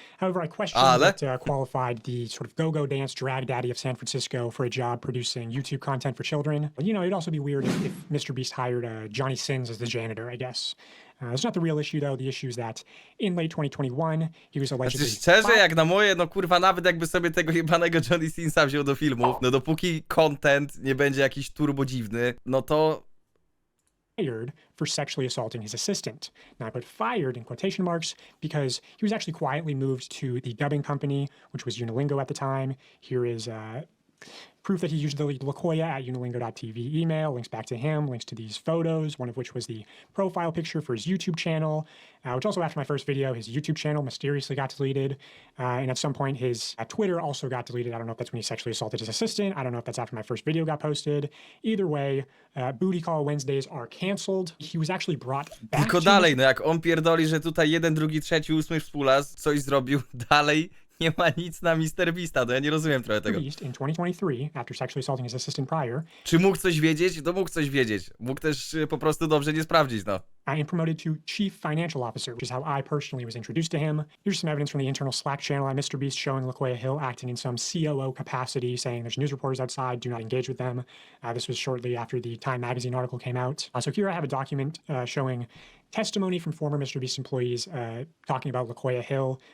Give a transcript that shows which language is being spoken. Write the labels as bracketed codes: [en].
[en] However, I question [pl] Ale? [en] what qualified the sort of go-go dance drag daddy of San Francisco for a job producing YouTube content for children. You know, it'd also be weird if MrBeast hired Johnny Sins as the janitor, I guess. It's not the real issue, though. The issue is that in late 2021, he was allegedly... [pl] Znaczy szczerze, jak na moje, no kurwa, nawet jakby sobie tego jebanego Johnny Sinsa wziął do filmów, no dopóki content nie będzie jakiś turbo dziwny, no to... [en] fired for sexually assaulting his assistant. Now, I put fired in quotation marks because he was actually quietly moved to the dubbing company, which was Unilingo at the time. Here is Proof that he used the Locoya at unilingo.tv email, links back to him, links to these photos, one of which was the profile picture for his YouTube channel, which also after my first video, his YouTube channel mysteriously got deleted. And at some point, his Twitter also got deleted. I don't know if that's when he sexually assaulted his assistant. I don't know if that's after my first video got posted. Either way, Booty Call Wednesdays are canceled. He was actually brought back [pl] Tylko dalej, no jak on pierdoli, że tutaj 1, 2, 3, 8 współlas coś zrobił, dalej nie ma nic na MrBeasta, no ja nie rozumiem trochę tego. [en] in 2023, after sexually assaulting his assistant prior. [pl] Czy mógł coś wiedzieć? No mógł coś wiedzieć. Mógł też po prostu dobrze nie sprawdzić, no. [en] And promoted to Chief Financial Officer, which is how I personally was introduced to him. Here's some evidence from the internal Slack channel at MrBeast showing Locoya Hill acting in some COO capacity, saying there's news reporters outside, do not engage with them. This was shortly after the Time magazine article came out. So here I have a document showing testimony from former MrBeast employees talking about Locoya Hill.